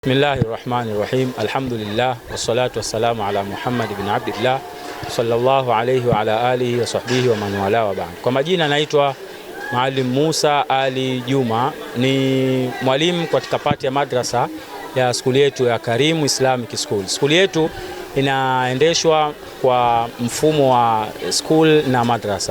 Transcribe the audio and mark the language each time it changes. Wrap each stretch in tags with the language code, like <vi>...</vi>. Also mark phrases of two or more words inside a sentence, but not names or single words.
<ar>بسم الله الرحمن الرحيم. الحمد لله والصلاة والسلام على محمد بن عبد الله صلى الله عليه وعلى آله وصحبه ومن والاه وبعد.</ar> <sw>Kwa majina naitwa Maalim Musa Ali Juma, ni mwalimu katika pati ya madrasa ya skuli yetu ya Karim Islamic School. Skuli yetu inaendeshwa kwa mfumo wa school na madrasa.</sw>